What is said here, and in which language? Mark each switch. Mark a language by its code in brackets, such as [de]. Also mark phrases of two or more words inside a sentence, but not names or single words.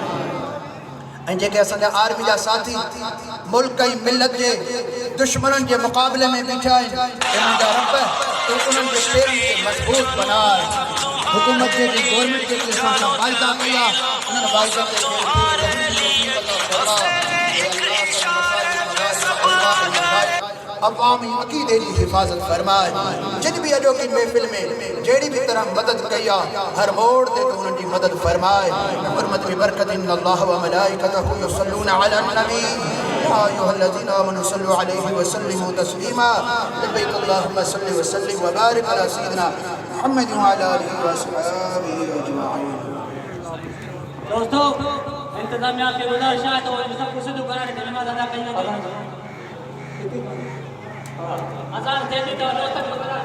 [sd] ऐं जेके असांजा आर्मी जा साथी मुल्क ऐं मिलत जे दुश्मननि जे मुक़ाबले में बीठा आहिनि, इन्हनि जा रब तूं उन्हनि जे पेरनि खे मज़बूत बनाए। हुकूमत जेकी गवर्नमेंट जेकी असां सां वाइदा कई आहे, उन्हनि वाइदनि ते अक़वामी अक़ीदे की हिफाजत फरमाए। जिन भी अॼोकी महफ़िल में जहिड़ी भी तरह मदद कई आहे, हर मोड़ ते तूं उन्हनि जी मदद फरमाए। हुर्मत बि बरकत [ar] إن الله وملائكته يصلون على النبي يا أيها الذين آمنوا صلوا عليه وسلموا تسليما. لبيك اللهم صل وسلم وبارك على سيدنا محمد وعلى آله وأصحابه أجمعين. [hi] दोस्तों, इंतजामिया की गुजारिश है तो इन सबको सिद्ध कराने की नमाज अदा करनी है। अजान देने का